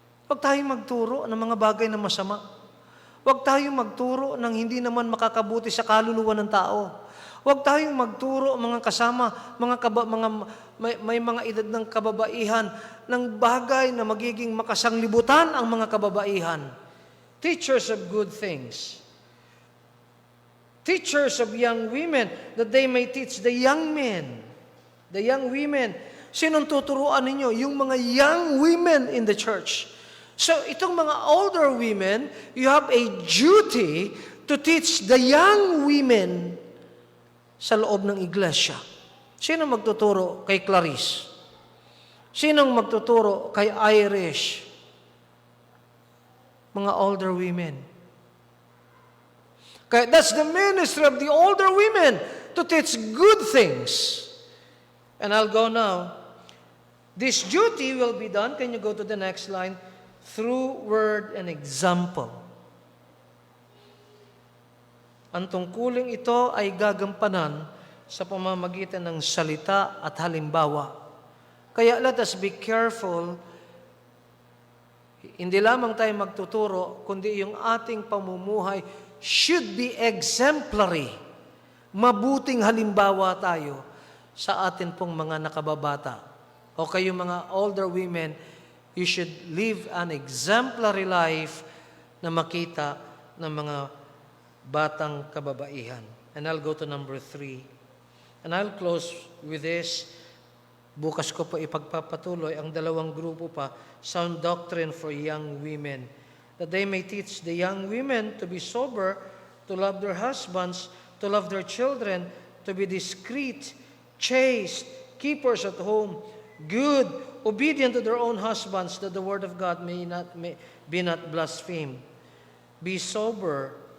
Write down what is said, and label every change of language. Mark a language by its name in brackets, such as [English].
[Filipino] Huwag tayong magturo ng mga bagay na masama. Huwag tayong magturo ng hindi naman makakabuti sa kaluluwa ng tao. Huwag tayong magturo mga kasama, may mga edad ng kababaihan ng bagay na magiging makasanglibutan ang mga kababaihan. [English] Teachers of good things. Teachers of young women, that they may teach the young men. The young women. [Filipino] Sinong tuturuan ninyo? [English] Yung mga young women in the church. So, itong mga older women, you have a duty to teach the young women [Filipino] sa loob ng iglesia. Sino magtuturo kay Clarice? Sinong magtuturo kay Irish? [English] Mga older women. Kaya that's the ministry of the older women, to teach good things. And I'll go now. This duty will be done, can you go to the next line, through word and example. [Filipino] Ang tungkuling ito ay gagampanan sa pamamagitan ng salita at halimbawa. Kaya [English] let us be careful. [Filipino] Hindi lamang tayo magtuturo, kundi yung ating pamumuhay [English] should be exemplary. [Filipino] Mabuting halimbawa tayo sa atin pong mga nakababata. O kayo mga older women, [English] you should live an exemplary life [Filipino] na makita ng mga batang kababaihan. [English] And I'll go to number 3. And I'll close with this. [Filipino] Bukas ko po ipagpapatuloy ang dalawang grupo pa, [English] sound doctrine for young women, that they may teach the young women to be sober, to love their husbands, to love their children, to be discreet, chaste, keepers at home, good, obedient to their own husbands, that the word of God may be not blasphemed. Be sober.